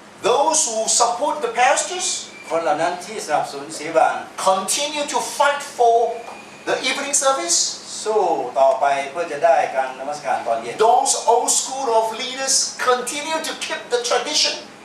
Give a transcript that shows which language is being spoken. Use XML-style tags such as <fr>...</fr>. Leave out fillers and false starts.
<en>those who support the pastors</en> <th>คนเหล่านั้นที่สนับสนุนศิลา</th> <en>continue to fight for the evening service.</en> <th>สู้ต่อไปเพื่อจะได้การนมัสการตอนเย็น</th> <en>Those old school of leaders continue to keep the tradition.</en>